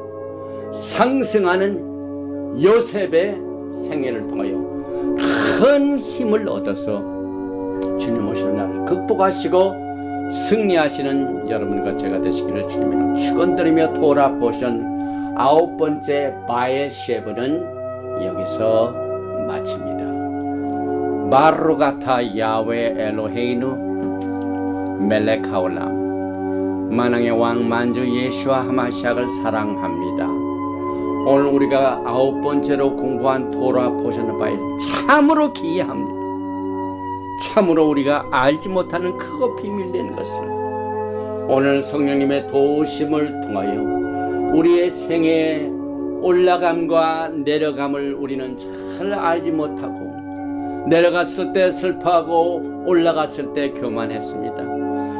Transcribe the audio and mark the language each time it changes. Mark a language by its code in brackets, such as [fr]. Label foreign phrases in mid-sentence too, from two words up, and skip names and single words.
[ko] 상승하는 요셉의 생애를 통하여 큰 힘을 얻어서 주님 오시는 날을 극복하시고 승리하시는 여러분과 제가 되시기를 주님으로 축원드리며 돌아보신 9번째 바에셰브는 여기서 마칩니다. [he] ברוך אתה יהוה אלוהינו מלך העולם, [ko] 만왕의 왕 만주 예수와 하마시아를 사랑합니다. 오늘 우리가 9번째로 공부한 돌아보시는 바에 참으로 기이합니다. 참으로 우리가 알지 못하는 크고 비밀된 것을 오늘 성령님의 도우심을 통하여 우리의 생애의 올라감과 내려감을 우리는 잘 알지 못하고 내려갔을 때 슬퍼하고 올라갔을 때 교만했습니다.